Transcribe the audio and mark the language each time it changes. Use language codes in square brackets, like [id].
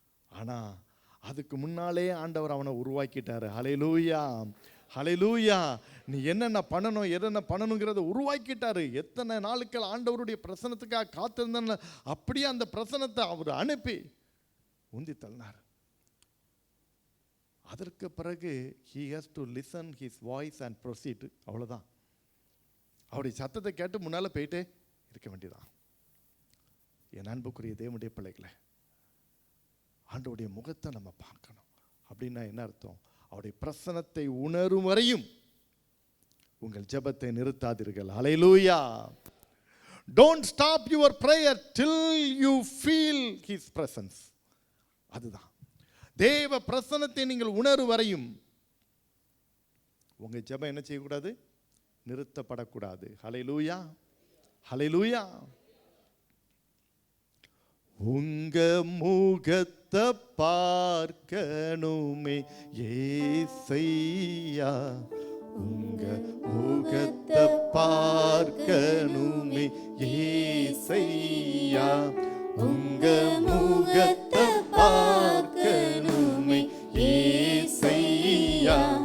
[ta] ஆனால் அதுக்கு முன்னாலே ஆண்டவர் அவனை உருவாக்கிட்டார். ஹல்லேலூயா, ஹல்லேலூயா. நீ என்னென்ன பண்ணணுங்கிறத உருவாக்கிட்டாரு. எத்தனை நாளுக்கள் ஆண்டவருடைய பிரசனத்துக்காக காத்திருந்த, அப்படியே அந்த பிரசனத்தை அவர் அனுப்பி உந்தி தள்ளினார். அதற்கு பிறகு [en] he has to listen his voice and proceed. [ta] அவ்வளோதான். அவருடைய சத்தத்தை கேட்டு முன்னால் போயிட்டே இருக்க வேண்டியதான். என் அன்புக்குரிய தேவனுடைய பிள்ளைகளை, ஆண்டவருடைய முகத்தை நம்ம பார்க்கணும். அப்படின்னா என்ன அர்த்தம்? அவருடைய பிரசனத்தை உணரும் வரையும் உங்கள் ஜெபத்தை நிறுத்தாதீர்கள். ஹல்லேலூயா. [en] Don't stop your prayer till you feel his presence. [ta] அதுதான் தேவ பிரசனத்தை நீங்கள் உணரும் வரையும் உங்க ஜெபம் என்ன செய்யக்கூடாது? நிறுத்தப்படக்கூடாது. ஹல்லேலூயா, ஹல்லேலூயா. உங்க முகத்தை பார்க்கணுமே ஏசையா, உங்க முகத்தை பார்க்கணுமே ஏசையா, உங்க முகத்தை பார்க்கணுமே ஏசையா,